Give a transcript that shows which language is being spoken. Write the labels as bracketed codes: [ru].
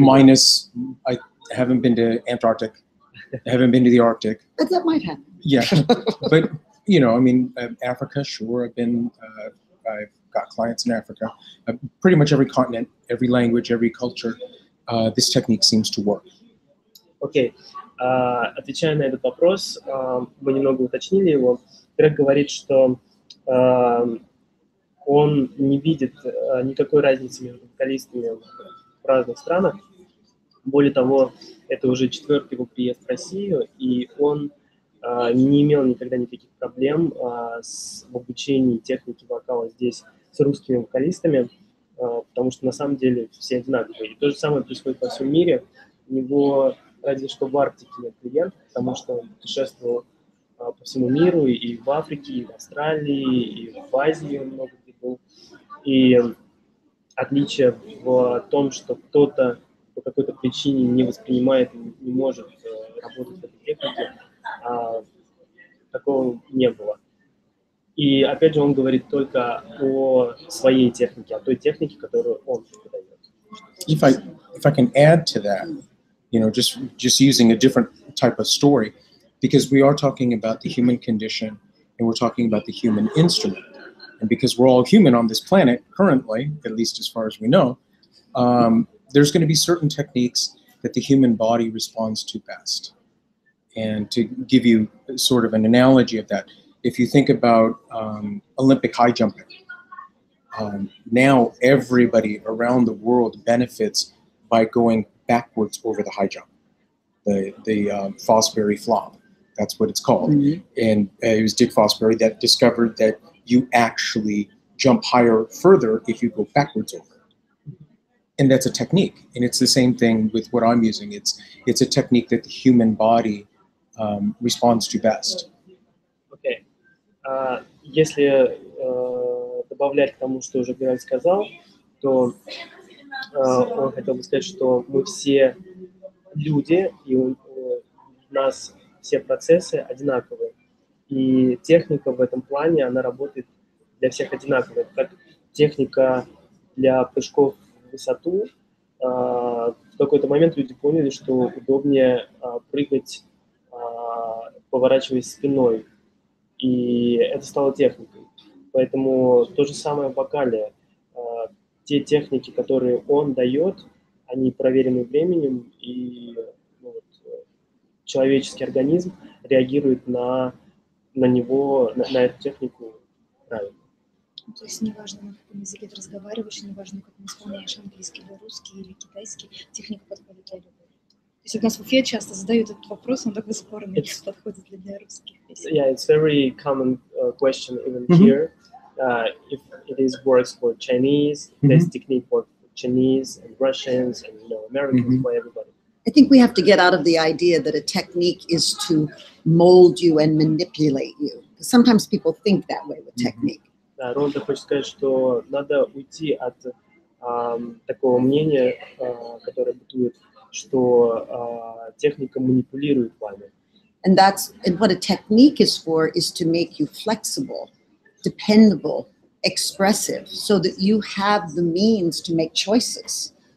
[en] minus, I haven't been to Antarctic, I haven't been to the Arctic. But that might happen. Yeah, but, you know, I mean, Africa, sure, I've got clients in Africa. Pretty much every continent, every language, every culture, this technique seems to work. [ru] Окей. Отвечая на этот вопрос, мы немного уточнили его. Грег говорит, что он не видит никакой разницы между вокалистами в разных странах. Более того, это уже 4-й его приезд в Россию, и он не имел никогда никаких проблем в обучении техники вокала здесь с русскими вокалистами, потому что на самом деле все одинаковые. И то же самое происходит во всем мире. У него разве что в Арктике нет клиентов, потому что он путешествовал по всему миру, и в Африке, и в Австралии, и в Азии он много где был. И отличие в том, что кто-то по какой-то причине не воспринимает, не может работать в этой технике, такого не было. И опять же он говорит только о своей технике, о той технике, которую он преподает. [en] If I can add to that, you know, just using a different type of story, because we are talking about the human condition and we're talking about the human instrument. And because we're all human on this planet currently, at least as far as we know, there's going to be certain techniques that the human body responds to best. And to give you sort of an analogy of that, if you think about Olympic high jumping, now everybody around the world benefits by going backwards over the high jump, the Fosbury flop. That's what it's called. And it was Dick Fosbury that discovered that you actually jump higher further if you go backwards over. And that's a technique. And it's the same thing with what I'm using. It's a technique that the human body responds to best. Okay. [ru] Если добавлять к тому, что уже Грег сказал, то он хотел бы сказать, что мы все люди, и у нас все процессы одинаковые. И техника в этом плане, она работает для всех одинаково. Как техника для прыжков в высоту, в в какой-то момент люди поняли, что удобнее прыгать, поворачиваясь спиной, и это стало техникой. Поэтому то же самое в вокале. Те техники, которые он дает, они проверены временем, и человеческий организм реагирует на него, на эту технику правильно. То есть неважно, на каком языке ты разговариваешь, неважно, как ты исполняешь английский или русский или китайский, техника подходит для любого. То есть у нас в Уфе часто задают этот вопрос, он такой спорный, подходит ли для русских песен. [en] Yeah, it's very common question even here. If it is works for Chinese, there's technique for Chinese and Russians and Americans, for everybody. I think we have to get out of the idea that a technique is to mold you and manipulate you. Sometimes people think that way with technique. [ru] Да, Ронда хочет сказать, что надо уйти от такого мнения, которое бытует, что техника манипулирует вами. [en] And what a technique is for is to make you flexible, dependable, expressive, so that you have the means to make choices.